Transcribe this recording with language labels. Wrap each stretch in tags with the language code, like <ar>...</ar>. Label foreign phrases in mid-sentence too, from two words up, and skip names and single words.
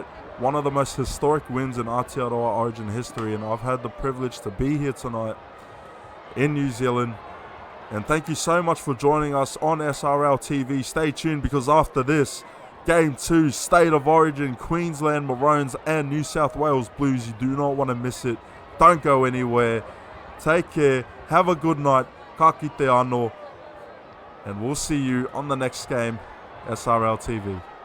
<en>One of the most historic wins in Aotearoa Origin history, and I've had the privilege to be here tonight in New Zealand. And thank you so much for joining us on SRL TV. Stay tuned, because after this, Game 2, State of Origin, Queensland Maroons and New South Wales Blues. You do not want to miss it. Don't go anywhere. Take care. Have a good night.</en> <mi>Ka kite anō.</mi> <en>And we'll see you on the next game, SRL TV.</en>